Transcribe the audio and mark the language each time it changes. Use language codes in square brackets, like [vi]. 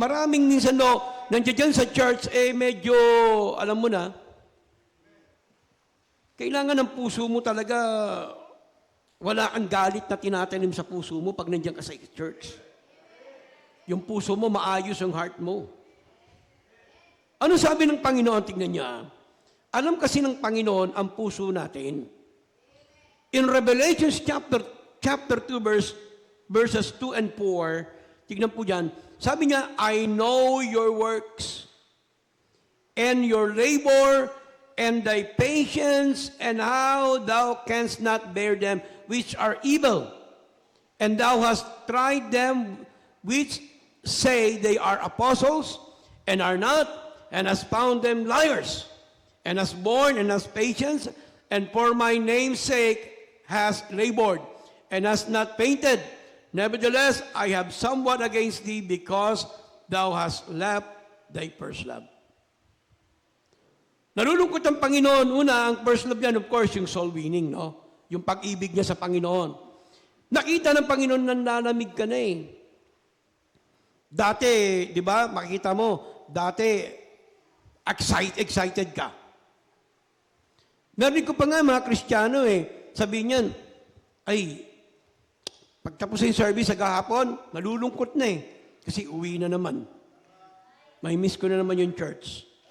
[tl] Maraming minsan nandiyan sa church, medyo, alam mo na, kailangan ng puso mo talaga, wala kang galit na tinatanim sa puso mo pag nandiyan ka sa church. Yung puso mo, maayos ang heart mo. Ano sabi ng Panginoon? Tingnan niya. Alam kasi ng Panginoon ang puso natin. [en] In Revelation chapter 2, verses 2 and 4, [tl] tignan po dyan, sabi niya, [en] I know your works, and your labor, and thy patience, and how thou canst not bear them which are evil. And thou hast tried them which say they are apostles, and are not, and hast found them liars, and hast borne, and hast patience, and for my name's sake hast labored, and hast not fainted. Nevertheless, I have somewhat against thee, because thou hast left thy first love. [tl] Nalulungkot ang Panginoon. Una, ang [en] first love [tl] niyan, [en] of course, [tl] yung [en] soul winning, [tl] no? Yung pag-ibig niya sa Panginoon. Nakita ng Panginoon na nalamig ka na eh. Dati, di ba, makikita mo, dati, excited ka. Narinig ko pa nga mga Kristiyano sabi niyan, ay, pagtapos yung service sa kahapon, malulungkot na kasi uwi na naman. May miss ko na naman yung church.